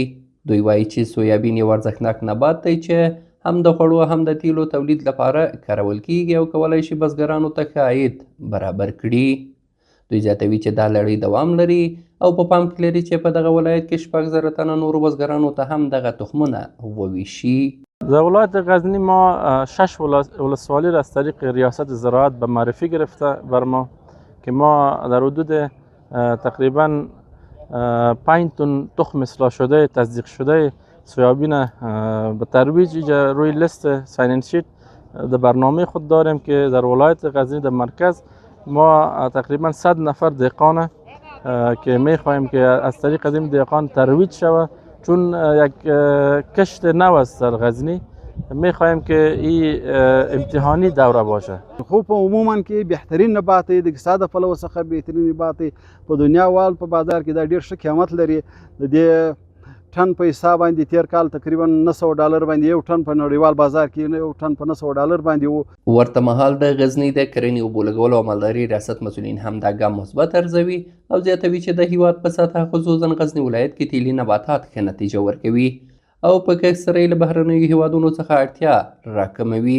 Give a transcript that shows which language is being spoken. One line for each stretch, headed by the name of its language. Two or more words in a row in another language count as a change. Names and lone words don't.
Pashto: دوی وایي چې سویابین یو ارزښتناک نبات دی چې هم د خوړو هم د تیلو تولید لپاره کارول کیږي او کولی شي بزګرانو ته ښه عاید برابر کړي. دوی زیاتوي چې دا لړۍ دوام لري او په پام کې لري چې په دغه ولایت کې 6,000 تنه نورو بزګرانو ته هم دغه تخمونه وویشي.
Persian: در ولایت غزنی ما 6 ولسوالی را از طریق ریاست زراعت به معرفی گرفته بر ما که ما در حدود تقریبا 5 تن تخم اصلاح شده تصدیق شده سویابین به ترویج روی لیست ساین شیت در برنامه خود داریم که در ولایت غزنی در مرکز ما تقریبا 100 نفر دهقان که می خواهیم که از طریق از این دهقان ترویج شود، چون یک کشت نو است در غزنی. می خواهیم که این امتحانی دوره باشه.
Pashto: خوب عموما که بهترین نبات دی، د اقتصاد پلوه څخه بهترین نبات دی په دنیا وال په بازار کې دا ډیر ښه قیمت لري. د دې ټن په حساب باندې تیر کال تقریبا $900 باندې یو ټن په نړیوال بازار کې یو ټن په $900 باندې وو. ورته مهال د غزني د کرنې اوبو لګولو او مالدارۍ ریاست مسؤلین هم دا ګام مثبت ارزوي او زیاتوي چې د هیواد په سطحه خصوصا غزني ولایت کې تیلي نباتات ښه نتیجه ورکوي او په کښت سره یې له بهرنیو هیوادونو څخه اړتیا راکموي.